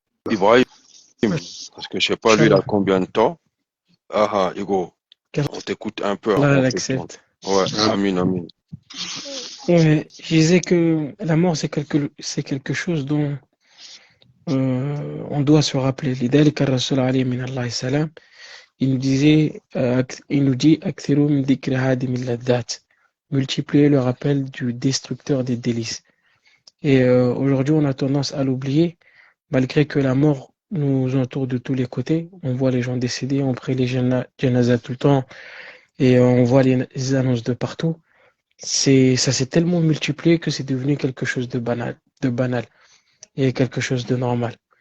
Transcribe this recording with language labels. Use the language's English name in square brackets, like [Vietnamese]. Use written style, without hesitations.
[French] Ibrahim, parce que je sais pas lui, il a combien de temps. Ah, Hugo, on t'écoute un peu. Là, elle accepte. Ouais, amin. Ouais, je disais que la mort, c'est quelque chose dont on doit se rappeler. [Arabic] لذلك الرسول عليه من الله السلام, [French] il nous dit [Arabic] أكثروا من ذكر هادم اللذات, [French] multiplier le rappel du destructeur des délices. Et aujourd'hui, on a tendance à l'oublier, malgré que la mort nous entoure de tous les côtés. On voit les gens décédés, on prie les janazas tout le temps, et on voit les annonces de partout. Ça s'est tellement multiplié que c'est devenu quelque chose de banal et quelque chose de normal.